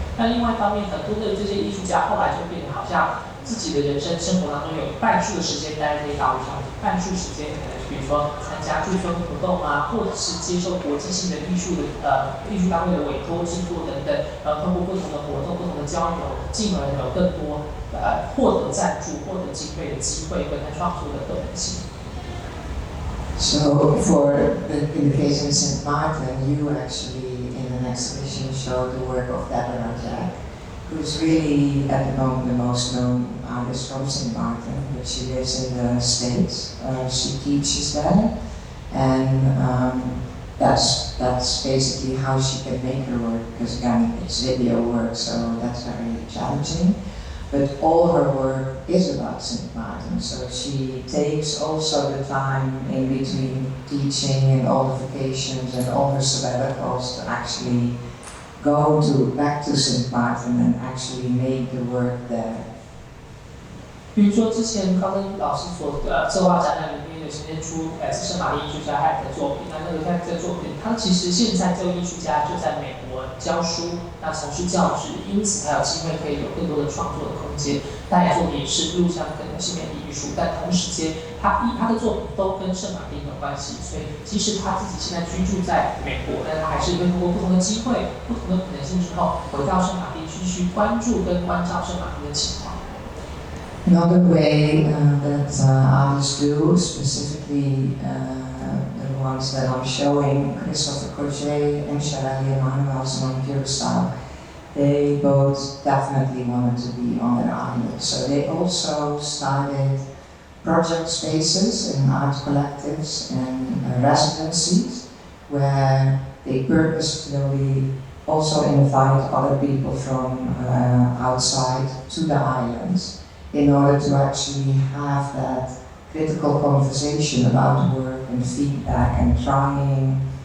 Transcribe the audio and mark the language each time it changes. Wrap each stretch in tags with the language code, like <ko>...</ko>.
<zh>那另外一方面，很多的这些艺术家后来就变得好像自己的人生生活当中有半数的时间待在这些岛屿上，半数时间可能比如说参加驻村活动或者是接受国际性的艺术单位的委托制作等等，然后通过不同的活动、不同的交流，进而有更多获得赞助、获得经费的机会跟他创作的可能性。</zh> <en>So in the case of St. Martin, you actually in an exhibition showed the work of Deborah Jack, who's really at the moment the most known artist from St. Martin, but she lives in the States. She teaches there, and that's basically how she can make her work, because again, it's video work, so that's very challenging. But all her work is about St. Martin, so she takes also the time in between teaching and all the vacations and all her sabbaticals to actually go back to St. Martin and actually make the work there.</en> <zh>比如说之前高登老师所策划展览里面有呈现出是圣玛丽艺术家他的作品，那个这个作品，他其实现在这位艺术家就在美国教书，那从事教职，因此他有机会可以有更多的创作的空间。他也做的也是录像跟新媒体艺术，但同时间他的作品都跟圣马丁有关系，所以即使他自己现在居住在美国，但他还是会通过不同的机会、不同的可能性之后，回到圣马丁继续关注跟关照圣马丁的情况。</zh> <en>Another way that artists do, specifically the ones that I'm showing, Christopher Cozier and Sharelly Emanuelson on Curacao, they both definitely wanted to be on their island. So they also started project spaces in art collectives and residencies where they purposefully also invite other people from outside to the islands in order to actually have that critical conversation about work and feedback and trying</en>